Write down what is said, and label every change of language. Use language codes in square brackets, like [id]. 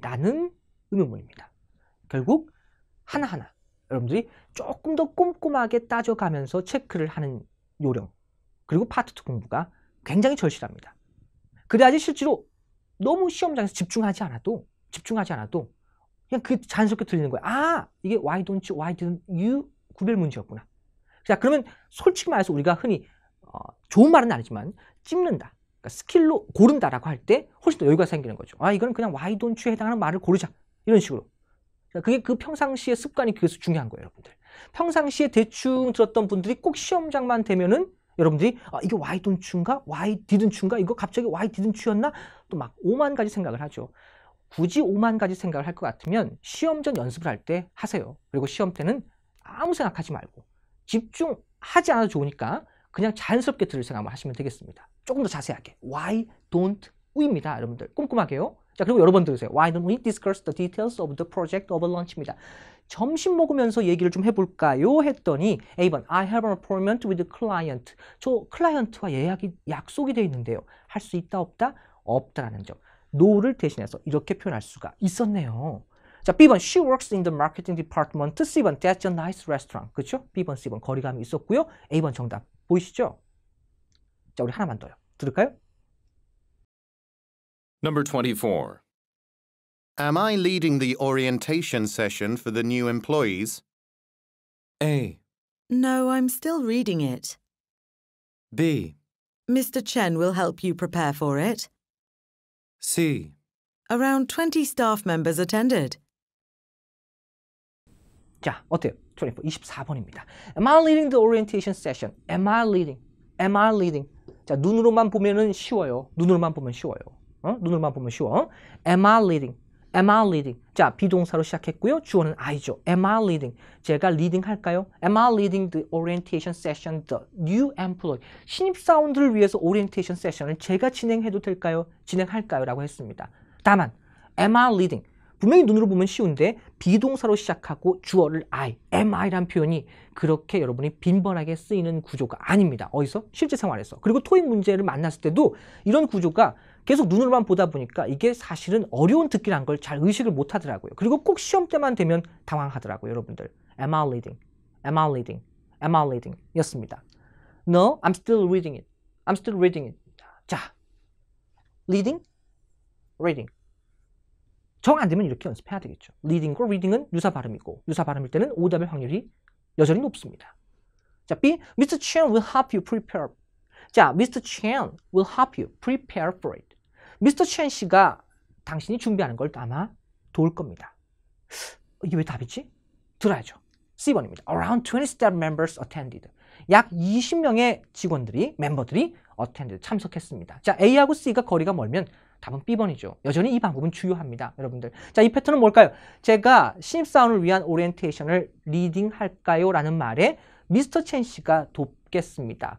[ko] 라는 의문문입니다. 결국 하나하나 여러분들이 조금 더 꼼꼼하게 따져가면서 체크를 하는 요령 그리고 파트 2 공부가 굉장히 절실합니다. 그래야지 실제로 너무 시험장에서 집중하지 않아도 그냥 그 자연스럽게 들리는 거예요. 아, 이게 [en] why don't you, why didn't you [ko] 구별 문제였구나. 자, 그러면 솔직히 말해서 우리가 흔히 좋은 말은 아니지만 찝는다, 그러니까 스킬로 고른다라고 할 때 훨씬 더 여유가 생기는 거죠. 아, 이건 그냥 [en] why don't you [ko] 에 해당하는 말을 고르자 이런 식으로. 그게 그 평상시의 습관이 그래서 중요한 거예요, 여러분들. 평상시에 대충 들었던 분들이 꼭 시험장만 되면은 여러분들이 이게 [en] why don't you [ko] 인가? [en] why didn't you인가? [ko] 이거 갑자기 [en] why didn't you [ko] 였나? 또 막 5만 가지 생각을 하죠. 굳이 5만 가지 생각을 할 것 같으면 시험 전 연습을 할 때 하세요. 그리고 시험 때는 아무 생각하지 말고 집중하지 않아도 좋으니까 그냥 자연스럽게 들을 생각만 하시면 되겠습니다. 조금 더 자세하게 [en] why don't we [ko] 입니다, 여러분들. 꼼꼼하게요. 자, 그리고 여러 번 들으세요. [en] Why don't we discuss the details of the project over lunch [ko] 입니다. 점심 먹으면서 얘기를 좀 해볼까요? 했더니 A번 [en] I have an appointment with the client. [ko] 저 클라이언트와 약속이 되어 있는데요. 할 수 있다 없다? 없다라는 점. no를 대신해서 이렇게 표현할 수가 있었네요. [en] 자, B번 She works in the marketing department. C번 That's a nice restaurant. [ko] 그렇죠? B번, C번 거리감이 있었고요. A번 정답 보이시죠? 자, 우리 하나만 더요. 들을까요? [en] Number 24. Am I leading the orientation session for the new employees? A, No, I'm still reading it. B, Mr. Chen will help you prepare for it. C, Around 20 staff members attended. [ko] 자, 어때요? 24번입니다. [en] Am I leading the orientation session? Am I leading? Am I leading? [ko] 자, 눈으로만 보면은 쉬워요. 눈으로만 보면 쉬워요. 눈으로만 보면 쉬워. [en] Am I leading? Am I leading? [ko] 자, 비동사로 시작했고요. 주어는 I죠. [en] Am I leading? [ko] 제가 리딩 할까요? [en] Am I leading the orientation session, the new employee? [ko] 신입사원들을 위해서 오리엔테이션 세션을 제가 진행해도 될까요? 진행할까요? 라고 했습니다. 다만, [en] am I leading? [ko] 분명히 눈으로 보면 쉬운데 비동사로 시작하고 주어를 I, am I란 표현이 그렇게 여러분이 빈번하게 쓰이는 구조가 아닙니다. 어디서? 실제 생활에서. 그리고 토익 문제를 만났을 때도 이런 구조가 계속 눈으로만 보다 보니까 이게 사실은 어려운 듣기란 걸 잘 의식을 못 하더라고요. 그리고 꼭 시험 때만 되면 당황하더라고요, 여러분들. [en] Am I leading? Am I leading? Am I leading? 였습니다. No, I'm still reading it. I'm still reading it. [ko] 자, [en] leading, reading. [ko] 정 안 되면 이렇게 연습해야 되겠죠. leading과 reading은 유사 발음이고 유사 발음일 때는 오답의 확률이 여전히 높습니다. 자, [en] B, Mr. Chen will help you prepare. [ko] 자, [en] Mr. Chen will help you prepare for it. Mr. [ko] Chen 씨가 당신이 준비하는 걸 아마 도울 겁니다. 이게 왜 답이지? 들어야죠. C번입니다. [en] Around 20 staff members attended. [ko] 약 20명의 직원들이, 멤버들이 attended, 참석했습니다. 자, A하고 C가 거리가 멀면 답은 B번이죠. 여전히 이 방법은 주요합니다, 여러분들. 자, 이 패턴은 뭘까요? 제가 신입사원을 위한 오리엔테이션을 리딩할까요? 라는 말에 미스터 첸 씨가 돕겠습니다.